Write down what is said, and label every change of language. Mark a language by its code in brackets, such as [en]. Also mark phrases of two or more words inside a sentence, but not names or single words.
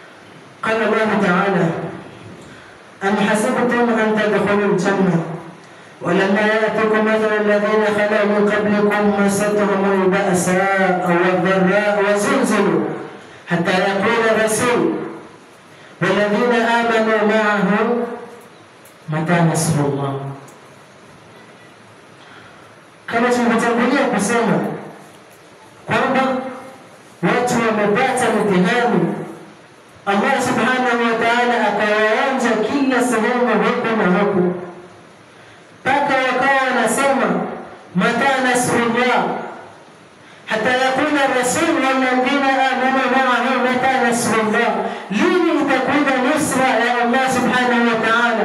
[ar] قال الله تعالى: أم حسبتم أن تدخلوا الجنة ولما يأتكم مثل الذين خلوا من قبلكم مستهم البأساء والضراء وزلزلوا حتى يقول الرسول والذين آمنوا معه متى نصر الله. [sw] Kama tulivyotangulia kusema kwamba watu wamepata mitihani, Allah [ar] سبحانه وتعالى [sw] akawaonja kila sehemu huku na huku, mpaka wakawa wanasema [ar] متى نصر الله, حتى يقول الرسول والذين آمنوا معه متى نصر الله, [sw] lini itakuja nusra ya Allah [ar] سبحانه وتعالى?